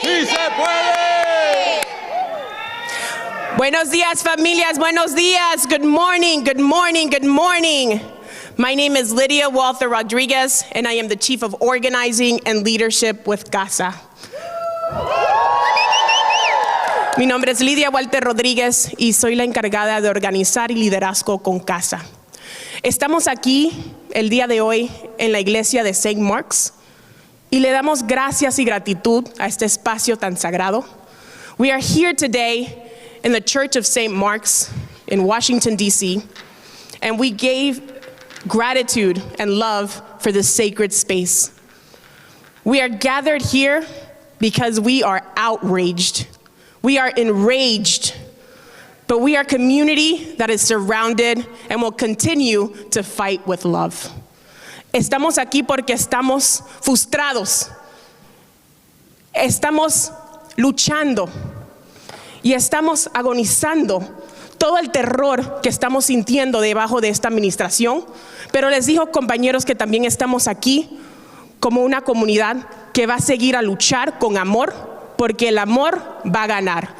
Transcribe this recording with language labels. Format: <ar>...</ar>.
<es>Sí se puede. Buenos días, familias. Buenos días.</es> <en>Good morning. Good morning. Good morning. My name is Lydia Walther Rodriguez, and I am the Chief of Organizing and Leadership with CASA.</en> <es>Mi nombre es Lidia Walter Rodríguez y soy la encargada de organizar y liderazgo con CASA. Estamos aquí el día de hoy en la iglesia de St. Mark's y le damos gracias y gratitud a este espacio tan sagrado.</es> <en>We are here today in the Church of St. Mark's in Washington, D.C., and we gave gratitude and love for this sacred space. We are gathered here because we are outraged. We are enraged, but we are a community that is surrounded and will continue to fight with love.</en> <es>Estamos aquí porque estamos frustrados. Estamos luchando y estamos agonizando todo el terror que estamos sintiendo debajo de esta administración, pero les digo, compañeros, que también estamos aquí como una comunidad que va a seguir a luchar con amor, porque el amor va a ganar.</es>